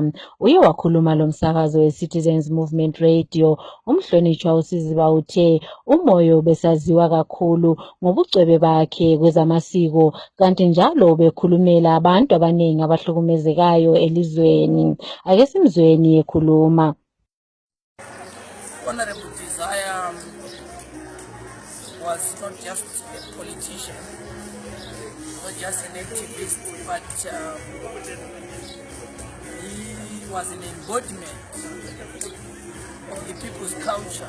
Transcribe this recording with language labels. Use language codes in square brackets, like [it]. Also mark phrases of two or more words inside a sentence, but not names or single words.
[nd] Uye wakhuluma lo msakazo we-Citizens Movement Radio. Umhlonishwa uSiziba uthe uMoyo besaziwa kakhulu ngobucwebe bakhe kwezamasiko kanti njalo bekhulumela abantu abaningi abahlukumezekayo elizweni. Ake simzweni ekhuluma. [en] Honorable Desire was not just an activist, but he was an embodiment of the people's culture.